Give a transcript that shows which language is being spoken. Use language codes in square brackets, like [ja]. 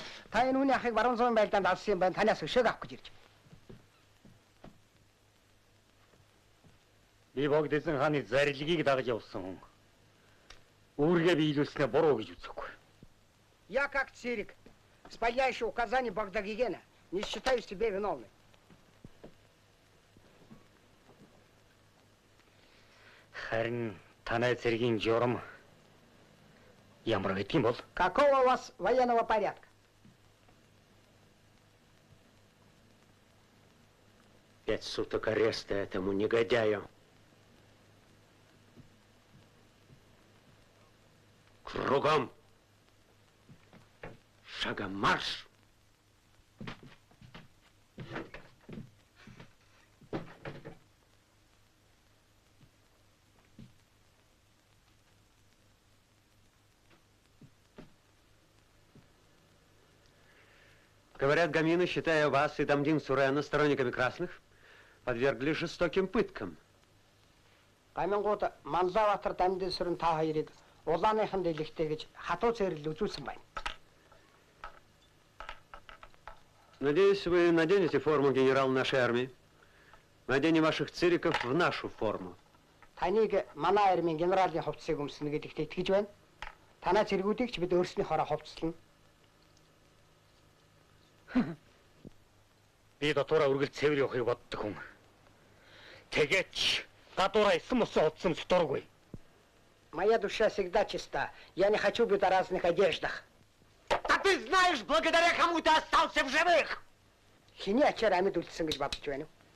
[mn] Та энэ хүний ахыг баруун зуун байлдаанд авсан юм байна. Танаас өшөөг авах гэж ирж. Би богд эзэн хааны зарилгийг дагаж явсан хүн. Үүргээ биелүүлснээр буруу гэж үзэхгүй. [ru] Я, как Цирик, исполняющий указания Багдагигена, не считаю себя виновным. [mn] Харин танай цэргийн журам ямар гэдэг юм бол? [ru] Какого у вас военного порядка? 5 суток ареста этому негодяю. Кругом. Шагом марш. Говорят, гамины, считая вас и Дамдин Сурена сторонниками красных, подвергли жестоким пыткам. [mn] Гамингууд Манлаватар Дамдын сүрэн та хоёрыг улааныхан дэлгэхтэй гэж хатуу цэрлэл үзүүлсэн байна. [ru] Надеюсь, вы наденете форму генерала нашей армии. Мы оденем ваших цириков в нашу форму. [mn] Таныг манай армийн генералын хувцсыг өмснө гэдэгт итгэж байна. Танаа зэргүүдийг ч бид өөрснийхөөроо хувцаслана. Би дотоороо үргэлж цэвэр явахыг боддог хүн. Тэгээч гадуураа исэн мөсөн утсан дургүй. [ru] Моя душа всегда чиста. Я не хочу быть в разных одеждах. Да ты знаешь, благодаря кому ты остался в живых! [mn] Хиний ачаар амьд үлдсэн гэж бодож байна уу?